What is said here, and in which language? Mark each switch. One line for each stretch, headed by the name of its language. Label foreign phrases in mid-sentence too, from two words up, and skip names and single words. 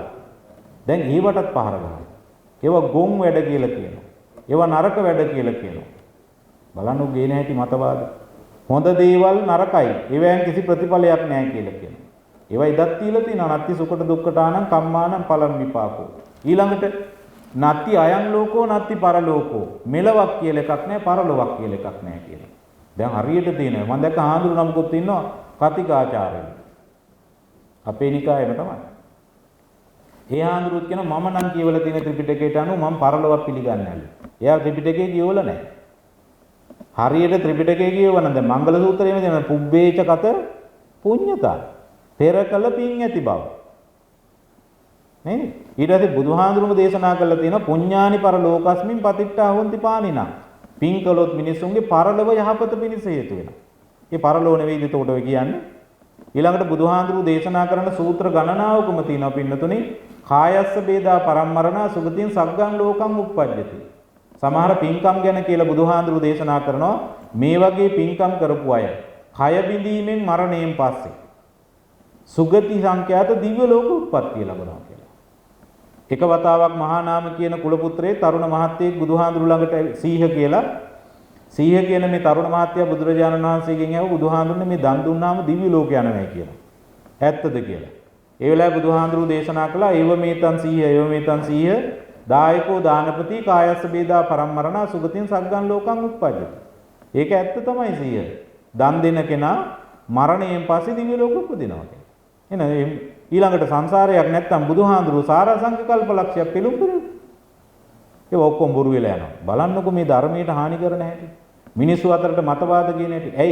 Sinhala: දැන් ඒවටත් පහර ගන්නවා. ඒවා ගොන් වැඩ කියලා කියනවා. ඒවා නරක වැඩ කියලා කියනවා. බලන්න ගේන හැටි මතවාද. හොඳ දේවල් නරකයි. ඒවෙන් කිසි ප්‍රතිඵලයක් නැහැ කියලා කියනවා. ඒවා ඉදත් තියලා තියෙනවා.
Pali: නත්ති සුකට දුක්කටානම් කම්මානම් පලම් විපාකෝ. ඊළඟට නත්ති අයං ලෝකෝ නත්ති පරලෝකෝ.
Sinhala: මෙලවක් කියලා එකක් නැහැ, පරලොවක් කියලා එකක් නැහැ කියලා. දැන් හරියට තියෙනවා. මම දැක්ක ආඳුරු නමකුත් ඉන්නවා කතිකාචාර්යවරු. අපේ නිකායේම තමයි. ඒ ආඳුරුත් කියන මම නම් කියවලා තියෙන ත්‍රිපිටකයට අනුව මම පරලොවක් පිළිගන්නේ නැහැ. එයා ත්‍රිපිටකේ කියවලා නැහැ. හරියට ත්‍රිපිටකේ කියවන දැන් මංගල සූත්‍රයේම තියෙන
Pali: පුබ්බේච කත පුඤ්ඤතා.
Sinhala: පෙර කළ පින් ඇති බව. නේ? ඊට පස්සේ බුදුහාඳුරුම දේශනා කළා තියෙනවා
Pali: පුඤ්ඤානි පරලෝකස්මින් පතිට්ඨා හොන්ති පානිනා.
Sinhala: පින් කළොත් මිනිසුන්ගේ පරලොව යහපත පිණිස හේතු වෙනවා. ඒ පරලොව නෙවෙයිද එතකොට ඔය කියන්නේ? ඊළඟට බුදුහාඳුරු දේශනා කරන සූත්‍ර ගණනාවකම තියෙනවා පින්නතුනේ
Pali: කායස්ස බේදා පරම්මරණා සුගතින් සග්ගං ලෝකං උප්පජ්ජති.
Sinhala: සමහර පින්කම් ගැන කියලා බුදුහාඳුරු දේශනා කරනවා මේ වගේ පින්කම් කරපු අය කය බිඳීමෙන් මරණයෙන් පස්සේ සුගති සංඛ්‍යාත දිව්‍ය ලෝක උප්පත්තිය ලැබනවා කියලා. එක වතාවක් මහා නාම කියන කුල පුත්‍රයේ තරුණ මහත්තයෙක් බුදුහාඳුරු ළඟට සීහ කියලා සීහ කියන මේ තරුණ මහත්තයා බුදුරජාණන් වහන්සේගෙන් ඇහුවා බුදුහාඳුරනේ මේ දන් දුන්නාම දිව්‍ය ලෝක යනවා කියලා. ඇත්තද කියලා. ඒ වෙලාවේ බුදුහාඳුරු දේශනා කළා
Pali: ඒව මේතන් සීහ දායකෝ දානපති කායස්ස බේදා පරම්මරණා සුගතින් සග්ගං ලෝකං උප්පජ්ජති.
Sinhala: ඒක ඇත්ත තමයි සීහ. දන් දෙන කෙනා මරණයෙන් පස්සේ දිව්‍ය ලෝක උපදිනවා කියන්නේ. එහෙනම් ඊළඟට සංසාරයක් නැත්තම් බුදුහාඳුරු සාරාංශක කල්පලක්ෂයක් පිළුම් කරනවා. ඒ ඔක්කොම බොරු වෙලා යනවා. බලන්නකො මේ ධර්මයට හානි කරන හැටි. මිනිස්සු අතරට මතවාද කියන හැටි. ඇයි?